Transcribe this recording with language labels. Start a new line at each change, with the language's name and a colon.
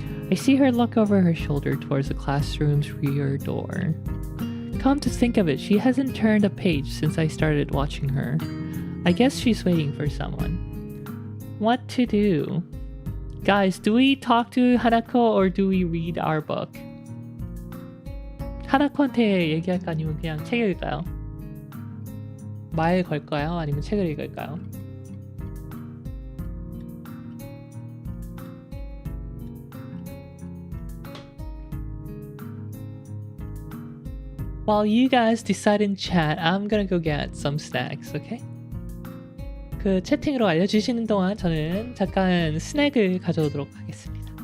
English: I see her look over her shoulder towards the classroom's rear door. Come to think of it, she hasn't turned a page since I started watching her. I guess she's waiting for someone. What to do? Guys, do we talk to Hanako or do we read our book?
Korean: 하나코한테 얘기할까 아니면 그냥 책 읽을까요? 말 걸까요? 아니면 책을 읽을까요?
English: While you guys decide in chat, I'm gonna go get some snacks, okay?
Korean: 그 채팅으로 알려주시는 동안 저는 잠깐 스낵을 가져오도록 하겠습니다.